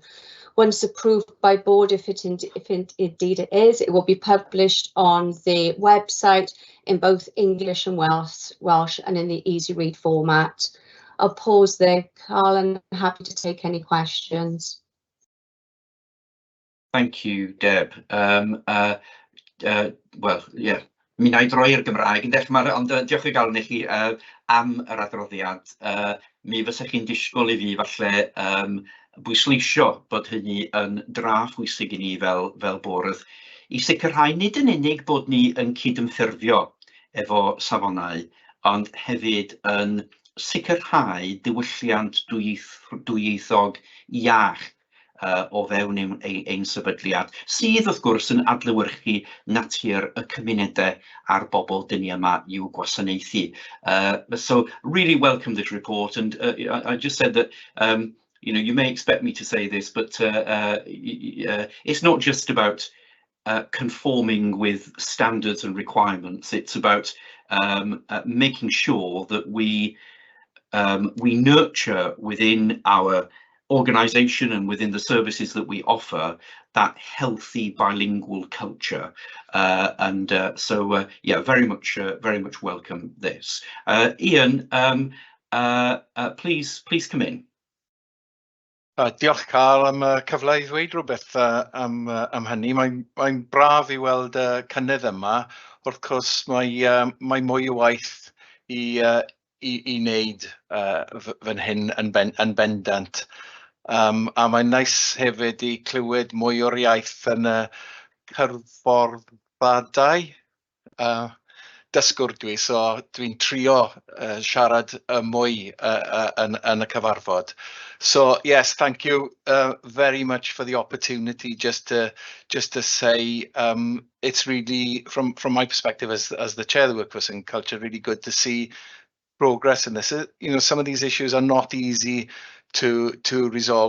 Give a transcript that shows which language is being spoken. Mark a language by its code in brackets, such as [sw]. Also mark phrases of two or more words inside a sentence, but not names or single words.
[en] Once approved by board, if indeed it is, it will be published on the website in both English and Welsh and in the easy read format. I'll pause there, Carl, and I'm happy to take any questions. Thank you, Deb. Well, yeah, [cy] mi wna I droi i'r Gymraeg yn dechrau, ond diolch o galon i chi am yr adroddiad. Mi fysech chi'n disgwyl I fi falle bwysleisio bod hynny yn draff bwysig I ni fel bwrdd I sicrhau nid yn unig bod ni yn cydymffurfio efo safonau, ond hefyd yn sicrhau diwylliant dwyieithog iach o fewn ein sefydliad, sydd wrth gwrs yn adlewyrchu natur y cymunedau a'r bobl dyn ni yma i'w gwasanaethu. [en] So really welcome this report, and I just said that you know, you may expect me to say this, but it's not just about conforming with standards and requirements. It's about making sure that we nurture within our organisation and within the services that we offer that healthy bilingual culture, so yeah, very much welcome this. Ian, please come in. [cy] Diolch Carl am y cyfle i ddweud rhywbeth am hynny. Mae'n braf i weld y cynnydd yma. Wrth gwrs, mae mwy o waith i wneud fan hyn yn bendant. A mae'n neis hefyd i clywed mwy o'r iaith yn y cyfarfoddadau. Dysgwr dwi, so dwi'n trio siarad mwy yn y cyfarfod. [en] So yes, thank you very much for the opportunity. Just to say, it's really, from my perspective as the chair of the Workforce and Culture, really good to see progress in this. You know, some of these issues are not easy to resolve.